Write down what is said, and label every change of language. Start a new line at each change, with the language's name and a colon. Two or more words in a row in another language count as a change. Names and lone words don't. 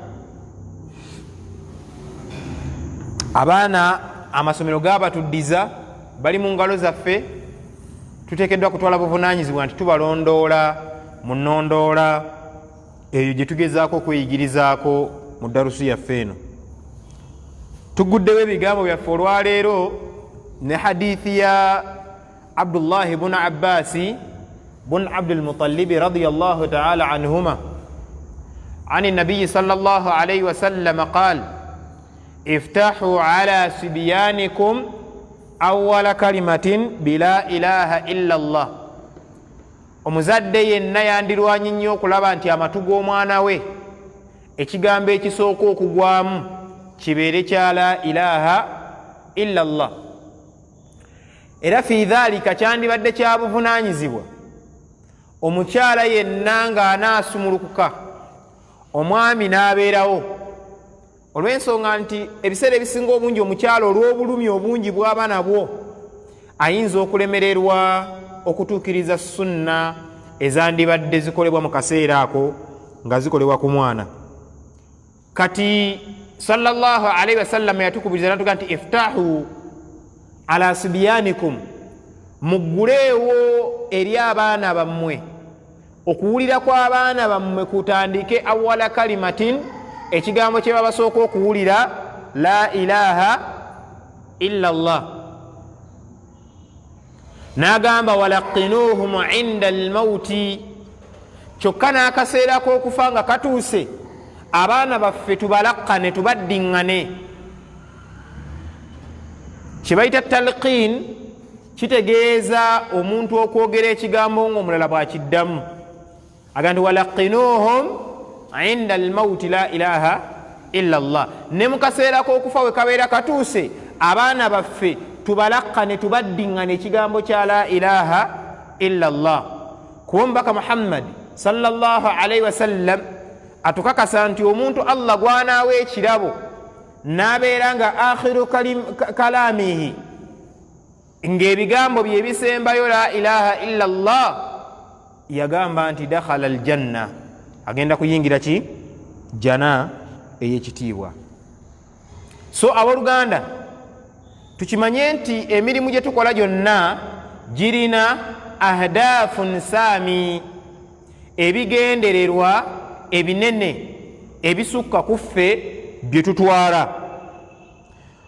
Ganda: abaana amasomero gabatuddiza bali mu ngalo zaffe. tuteekeddwa kutwala buvunaanyizibwa nti tubalondoola mu nnondoola eyo gye tugezaako okweyigirizaako mu darusu yaffe eno. tuguddewo ebigambo byaffe olwaleero ne hadithi ya Abdullah ibn Abbas
Arabic: بن عبد المطلب رضي الله تعالى عنهما عن النبي صلى الله عليه وسلم قال افتحوا على صبيانكم أول كلمة بلا إله إلا الله.
Ganda: omuzadde yenna yandirwanyi nnyo okulaba nti amatu g'omwana we ekigambo ekisooka okugwamu kibeere kya
Arabic: لا إله إلا الله.
Ganda: era
Arabic: في ذلك
Ganda: kyandibadde kya buvunaanyizibwa omukyala yenna ng'anaasumulukuka omwami n'abeerawo, olw'ensonga nti ebiseera ebisinga obungi omukyala olw'obulumi obungi bw'aba nabwo ayinza okulemererwa okutuukiriza sunna ezandibadde zikolebwa mu kaseera ako nga zikolebwa ku mwana. kati
Arabic: صلى الله عليه وسلم
Ganda: yatukubiriza natuga nti
Arabic: افتحوا على صبيانكم,
Ganda: mugguleewo eri abaana bammwe. okuwulira kw'abaana bammwe kutandike
Arabic: أول كلمة,
Ganda: ekigambo kye babasooka okuwulira
Arabic: لا إله إلا الله.
Ganda: n'agamba
Arabic: ولقنوهم عند الموت,
Ganda: kyokka n'akaseera k'okufa nga katuuse abaana baffe tubalakkane tubaddiŋŋane. kye bayita talqin kitegeeza omuntu okwogera ekigambo ng'omulala bw'akiddamu.
Arabic: agandi ولقنوهم عند الموت لا إله إلا الله.
Ganda: ne mu kaseera k'okufa we kabeera katuuse abaana baffe tubalakkane tubaddiŋŋane ekigambo kya
Arabic: لا إله إلا الله.
Ganda: kuba omubaka Muhammad
Arabic: صلى الله عليه وسلم
Ganda: atukakasa nti omuntu Allah gwanaawa ekirabo n'abeera nga
Arabic: آخر كلامه
Ganda: ng'ebigambo bye bisembayo
Arabic: لا إله إلا الله,
Ganda: yagamba nti
Arabic: دخل الجنة,
Ganda: agenda kuyingira ki jana ey'ekitiibwa. so abooluganda tukimanye nti emirimu gye tukola gyonna girina
Arabic: أهداف سامية,
Ganda: ebigendererwa ebinene ebisukka ku ffe bye tutwala.